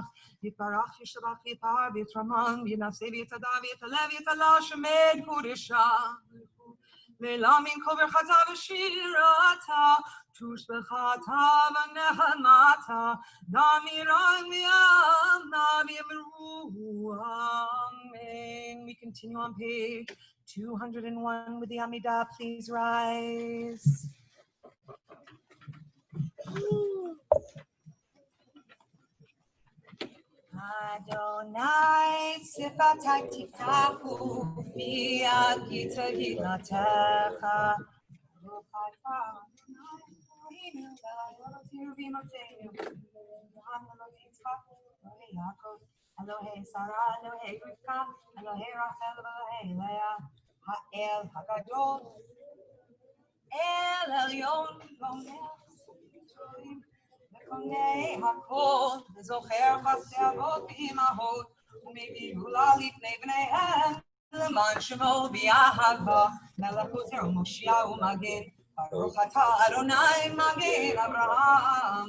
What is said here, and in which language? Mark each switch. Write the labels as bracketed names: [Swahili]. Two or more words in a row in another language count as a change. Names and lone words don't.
[Aramaic] יתברך ישתבח יתפאר ויתרומם, וינשא ויתהדר ויתהלל ויתהלל שמי קודשה. לעמים כל ברכתה ושירתה, תושבחתה ונחמתה, דמירן ויאמנה ויאמרו אמן. [English] We continue on page 201 with the Amidah. Please rise. [Hebrew] אדני שפתי תפתח ופי יגיד תהלתך. אלהי שרה, אלהי רבקה, אלהי רחל, אלהי לאה, האל הגדול, אל עליון, גומל, וקונה הכל, וזוכר חסדי אבות ואימהות, ומביא גאולה לפני בניהם, למען שמו באהבה, מלך עוזר ומושיע ומגן, ברוך אתה אדוני מגן אברהם.